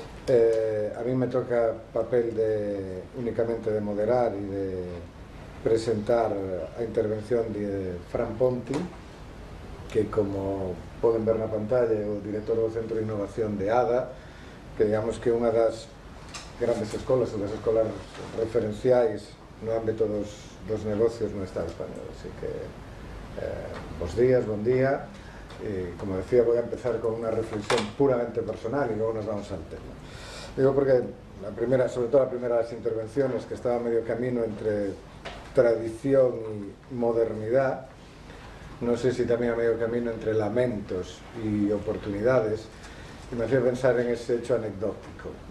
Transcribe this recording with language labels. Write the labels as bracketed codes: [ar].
[gl] A mí me toca papel únicamente de moderar e de presentar a intervención de Fran Ponti, que, como poden ver na pantalla, é o director do Centro de Innovación de ADA, que digamos que é unha das grandes escolas, ou das escolas referenciais no ámbito dos negocios no Estado español. Así que, bons días, bon día. [es] Como decía, voy a empezar con unha reflexión puramente personal e logo nos vamos al tema. Digo porque, sobre todo la primera de las intervenciones, que estaba a medio camino entre tradición y modernidad, no sé si también a medio camino entre lamentos y oportunidades, y me hacía pensar en ese hecho anecdótico.